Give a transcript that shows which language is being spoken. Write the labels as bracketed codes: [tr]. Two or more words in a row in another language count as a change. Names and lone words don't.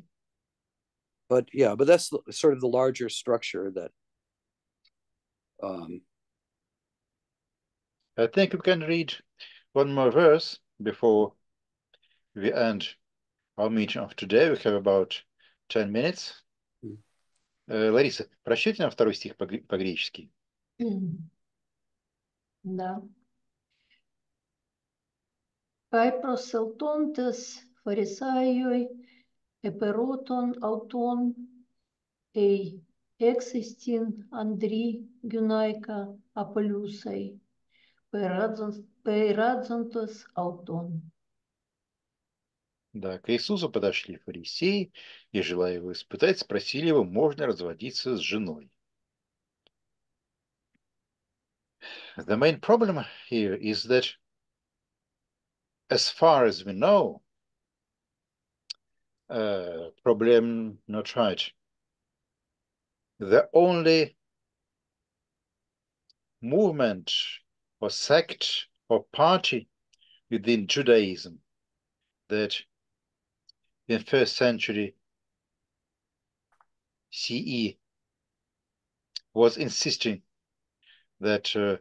[en] But that's sort of the larger structure that. I think we can read one more verse before we end our meeting of today. We have about 10 minutes. [ru] Лариса, прочтите нам второй стих по-гречески. Да. [el] Καὶ προσελθόντες Φαρισαῖοι ἐπηρώτων αὐτὸν εἰ ἔξεστιν ἀνδρὶ γυναῖκα ἀπολῦσαι πειράζοντες αὐτόν. [ru] Да, к Иисусу подошли фарисеи и, желая его испытать, спросили его, можно разводиться с женой. [en] The main problem here is that, as far as we know, problem not right. The only movement or sect or party within Judaism that in first century CE was insisting that